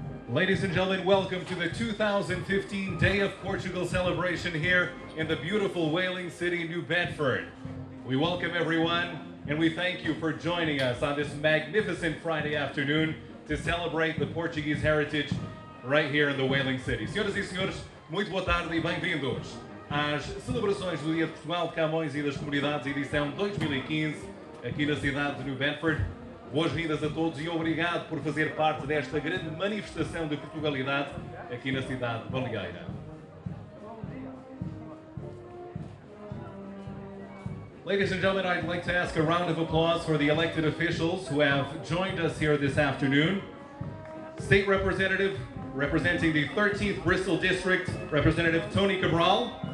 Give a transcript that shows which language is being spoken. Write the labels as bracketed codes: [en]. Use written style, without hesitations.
[en] Ladies and gentlemen, welcome to the 2015 Day of Portugal celebration here in the beautiful whaling city, New Bedford. We welcome everyone and we thank you for joining us on this magnificent Friday afternoon to celebrate the Portuguese heritage right here in the whaling city. [pt] Senhoras e senhores, muito boa tarde e bem-vindos às celebrações do Dia de Portugal de Camões e das Comunidades, edição 2015, aqui na cidade de New Bedford. Boas-vindas a todos e obrigado por fazer parte desta grande manifestação de Portugalidade aqui na cidade de Baleeira. [en] Ladies and gentlemen, I'd like to ask a round of applause for the elected officials who have joined us here this afternoon. State Representative representing the 13th Bristol District, Representative Tony Cabral.